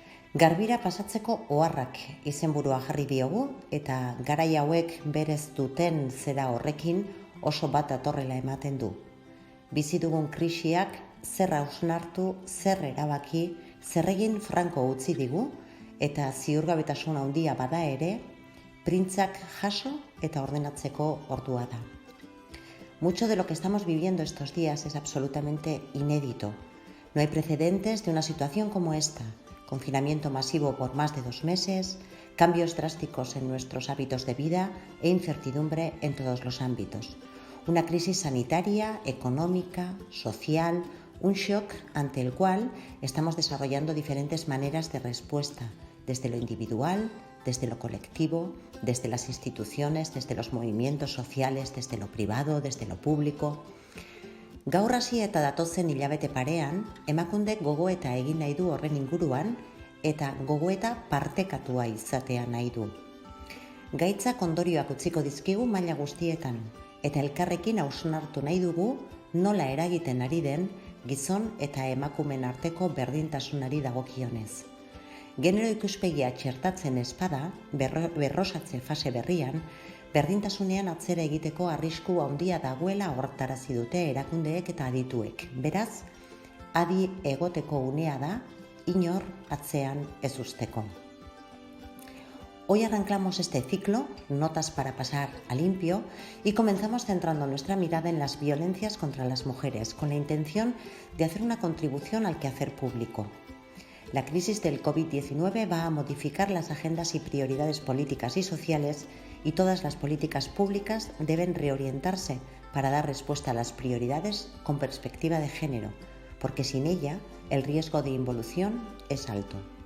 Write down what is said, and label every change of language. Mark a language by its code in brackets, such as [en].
[eu] Garbira pasatzeko oharrak izenburua jarri diogu eta garai hauek berez duten zera horrekin oso bat datorrela ematen du. Bizi dugun krisiak zer hausnartu, zer erabaki, zer egin franko utzi digu eta ziurgabetasun handia bada ere, printzak jaso eta ordenatzeko ordua da. [es] Mucho de lo que estamos viviendo estos días es absolutamente inédito. No hay precedentes de una situación como esta. Confinamiento masivo por más de 2 meses, cambios drásticos en nuestros hábitos de vida e incertidumbre en todos los ámbitos. Una crisis sanitaria, económica, social, un shock ante el cual estamos desarrollando diferentes maneras de respuesta, desde lo individual, desde lo colectivo, desde las instituciones, desde los movimientos sociales, desde lo privado, desde lo público. [eu] Gaur hasi eta datozen hilabete parean, emakundek gogoeta egin nahi du horren inguruan eta gogoeta partekatua izatea nahi du. Gaitzak ondorioak utziko dizkigu maila guztietan eta elkarrekin hausnartu nahi dugu nola eragiten ari den gizon eta emakumeen arteko berdintasunari dagokionez. Genero ikuspegia txertatzen espada, berrosatze fase berrian, berdintasunean atzera egiteko arrisku handia dagoela hortarazi dute erakundeek eta adituek. Beraz, adi egoteko unea da, inor atzean ez usteko. [es] Hoy arrancamos este ciclo, Notas para pasar a limpio, y comenzamos centrando nuestra mirada en las violencias contra las mujeres, con la intención de hacer una contribución al quehacer público. La crisis del COVID-19 va a modificar las agendas y prioridades políticas y sociales y todas las políticas públicas deben reorientarse para dar respuesta a las prioridades con perspectiva de género, porque sin ella el riesgo de involución es alto.